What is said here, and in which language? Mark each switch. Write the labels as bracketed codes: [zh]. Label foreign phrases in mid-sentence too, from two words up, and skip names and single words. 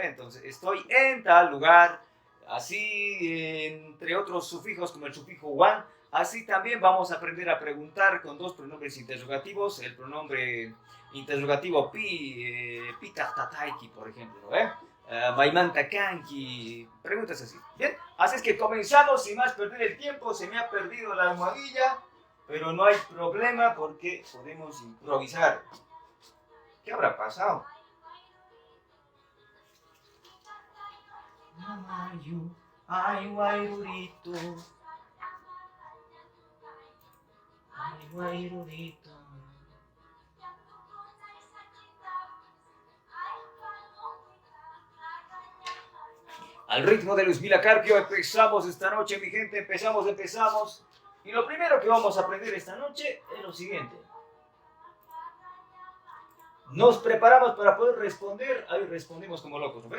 [es] Entonces, estoy en tal lugar. Así, entre otros sufijos como el sufijo wan, así también vamos a aprender a preguntar con dos pronombres interrogativos. El pronombre interrogativo [qu] pi tataiki, [es] por ejemplo, ¿no? [qu] Maimanta kanki, [es] preguntas así. Bien, así es que comenzamos sin más perder el tiempo. Se me ha perdido la almohadilla, pero no hay problema porque podemos improvisar. ¿Qué habrá pasado? [qu] Mamayu, ay guairurito, ay guairurito. [es] Al ritmo de Luis Mila Carpio empezamos esta noche, mi gente, empezamos. Y lo primero que vamos a aprender esta noche es lo siguiente. Nos preparamos para poder responder, ahí respondemos como locos, ¿no ven?